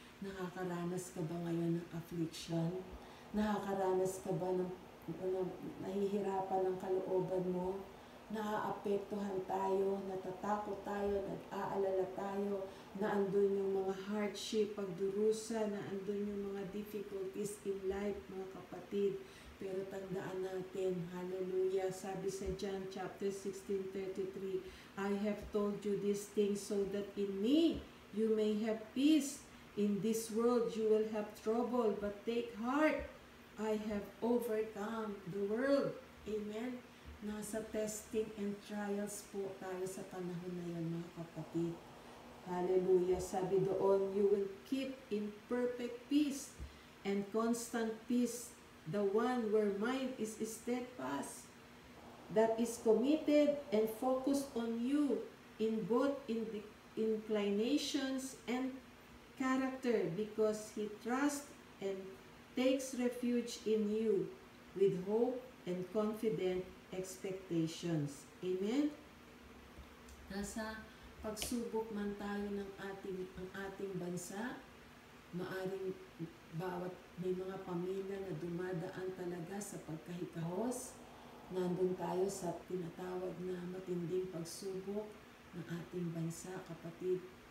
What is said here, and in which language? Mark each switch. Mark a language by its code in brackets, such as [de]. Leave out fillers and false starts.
[tl] Nakakaranas ka ba ngayon ng affliction? Nakakaranas ka ba ng nahihirapan ng kalooban mo? Naaapektuhan tayo, natatakot tayo, nag-aalala tayo, na andun yung mga hardship, pagdurusa, na andun yung mga [en] difficulties in life, [tl] mga kapatid. Pero tandaan natin, [en] hallelujah, [tl] sabi sa [en] John chapter 16:33, I have told you these things so that in me you may have peace. In this world you will have trouble, but take heart, I have overcome the world. Amen. [tl] Nasa testing and trials po tayo sa panahon na yan, mga kapatid. Hallelujah. Sabi doon, [en] you will keep in perfect peace and constant peace the one where mind is steadfast. that is committed and focused on you in both inclinations and character, because he trusts and takes refuge in you with hope and confident expectations. Amen? [tl] Nasa pagsubok man tayo ng ating bansa, maaring bawat may mga pamilya na dumadaan talaga sa pagkahikahos, nandun tayo sa tinatawag na matinding pagsubok ng ating bansa, kapatid.